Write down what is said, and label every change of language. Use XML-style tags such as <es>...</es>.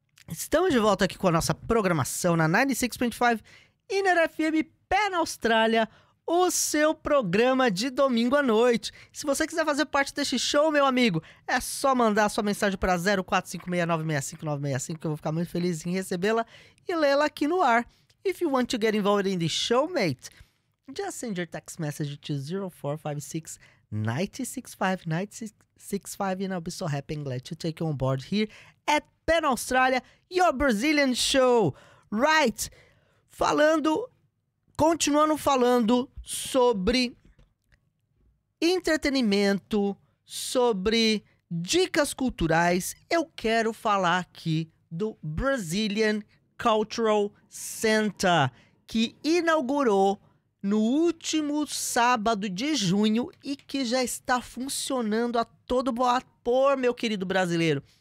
<pt>Estamos de volta aqui com a nossa programação na 96.5 Inner FM Pé na Austrália, o seu programa de domingo à noite. Se você quiser fazer parte deste show, meu amigo, é só mandar sua mensagem para 04569-65965, que eu vou ficar muito feliz em recebê-la e lê-la aqui no ar.</pt> <en>If you want to get involved in the show, mate, just send your text message to 0456-965-965 and I'll be so happy and glad to take you on board here at Pan Australia, your Brazilian show, right?</en> <pt>Continuando falando sobre entretenimento, sobre dicas culturais, eu quero falar aqui do Brazilian Cultural Center, que inaugurou no último sábado de junho e que já está funcionando a todo vapor, meu querido brasileiro.</pt>